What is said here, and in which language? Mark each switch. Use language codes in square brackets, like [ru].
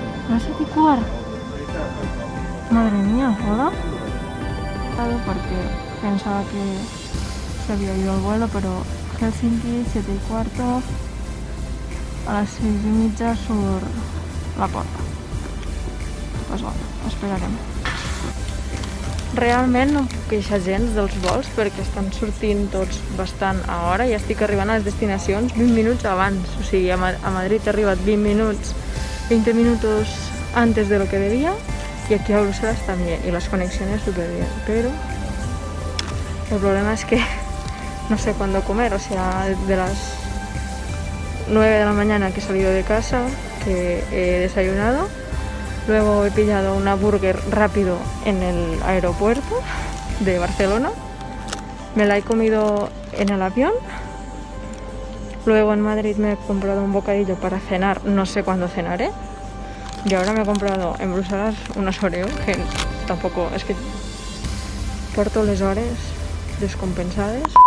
[es] Las 7:15. Madre mía, ¿hola? Porque pensaba que se había ido el vuelo, pero Helsinki, 7:15, [ca] a les 6:30 surt la porta. Pues bueno, esperarem. Realment no em puc queixar gens dels vols perquè estan sortint tots bastant a hora i estic arribant a les destinacions 20 minuts abans. O sigui, a Madrid he arribat [es] 20 minutos antes de lo que debía y aquí a Bruselas también, y las conexiones súper bien, pero el problema es que no sé cuándo comer. O sea, de las 9 de la mañana que he salido de casa, que he desayunado, luego he pillado una burger rápido en el aeropuerto de Barcelona, me la he comido en el avión, luego en Madrid me he comprado un bocadillo para cenar, no sé cuándo cenaré, y ahora me he comprado en Bruselas unas Oreo, que tampoco, [ca] és que porto les hores descompensades.